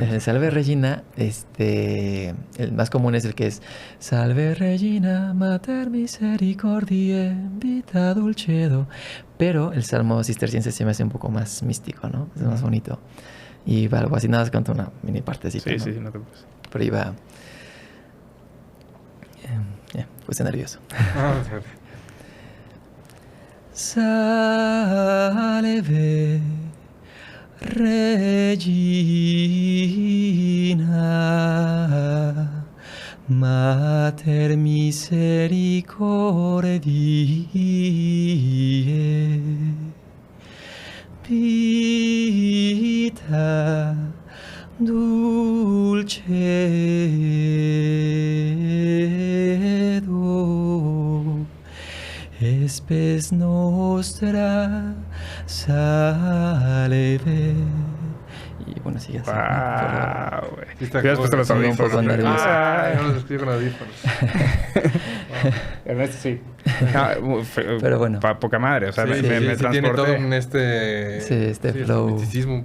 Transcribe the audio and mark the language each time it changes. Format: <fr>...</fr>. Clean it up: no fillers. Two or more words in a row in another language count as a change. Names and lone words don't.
<es>El Salve Regina, el más común es el que es</es> <la>Salve Regina, Mater Misericordiae, Vita Dulcedo.</la> <es>Pero el salmo cisterciense se me hace un poco más místico, ¿no? Es más bonito. Y va algo así, nada más canto una mini partecita. Sí, ¿no? No te preocupes. Pero iba... puse nervioso.</es> <la>Salve Regina, Mater Misericordiae, Vita Dulcedo, Spes nostra salve.</la> <es>Y bueno, sigue así. ¡Wow! Está después te los un poco nervioso. Yo los escribo con audífonos. Ernesto, sí. Pero bueno. Poca madre, o sea, me transporté. Tiene todo un flow. misticismo,</es>